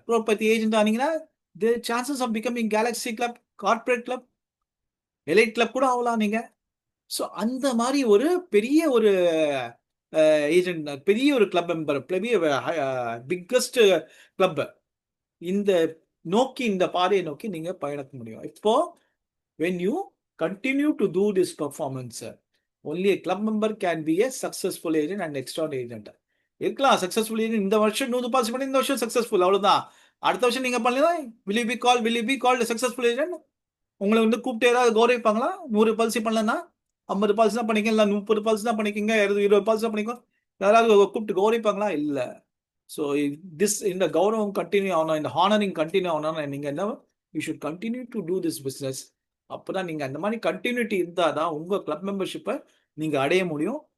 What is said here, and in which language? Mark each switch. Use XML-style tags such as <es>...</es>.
<ta>குரோட்பதி agent ஆனீங்கன்னா</ta> <en>the chances of becoming</en> <ta>Galaxy club, corporate club, elite club கூட ஆகலாம் நீங்க. So அந்த மாதிரி ஒரு பெரிய ஒரு ஏஜென்ட், பெரிய ஒரு கிளப் மெம்பர், பெரிய பிக்கஸ்ட் கிளப், இந்த பாதையை நோக்கி நீங்க பயணிக்க முடியும்.</ta> <en>இப்போ when you continue to do this performance, only a club member can be a successful agent and extraordinary agent.</en> <ta>இருக்கலாம் சக்சஸ்ஃபுல் ஏஜென்ட், இந்த வருஷம் 100 பாலிசி பண்ணி இந்த வருஷம் சக்சஸ்ஃபுல், அவ்வளவுதான். அடுத்த வருஷம் நீங்க பண்ணலாம்,</ta> <en>will you be called a successful agent?</en> <ta>உங்களை வந்து கூப்பிட்டு ஏதாவது கௌரவிப்பாங்களா? 100 பாலிசி பண்ணலன்னா 50 பாலிசி தான் பண்ணிக்க, இல்லை 30 பாலிசி தான் பண்ணிக்கங்க, 20 பாலிசி தான் பண்ணிக்கோ, யாராவது கூப்பிட்டு கௌரவிப்பாங்களா? இல்லை. ஸோ இந்த கௌரவம் கண்டினியூ ஆகணும், இந்த ஹானரிங் கண்டினியூ ஆகணும். நீங்க என்ன,</ta> <en>You should continue to do this business.</en> <ta>அப்போதான் நீங்க அந்த மாதிரி கண்டினியூட்டி இருந்தால் தான் உங்க கிளப் மெம்பர்ஷிப்பை நீங்க அடைய முடியும்.</ta>